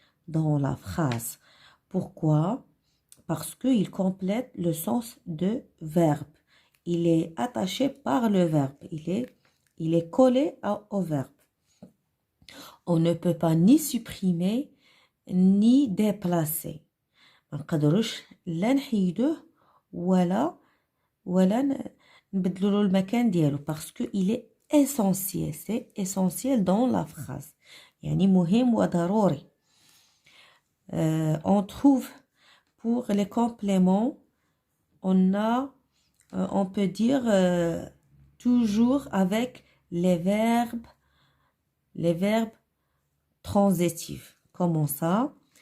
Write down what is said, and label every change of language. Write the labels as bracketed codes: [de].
[fr] dans la phrase. Pourquoi? Parce qu'il complète le sens de verbe. Il est attaché par le verbe. Il est collé au verbe. On ne peut pas ni supprimer ni déplacer. [ar] ما نقدروش لا نحيدوه ولا نبدلو له المكان ديالو [fr] parce que il est essentiel. C'est essentiel dans la phrase. [ar] يعني مهم وضروري. [fr] On trouve pour les compléments, on peut dire toujours avec les verbes transitifs. Comment ça?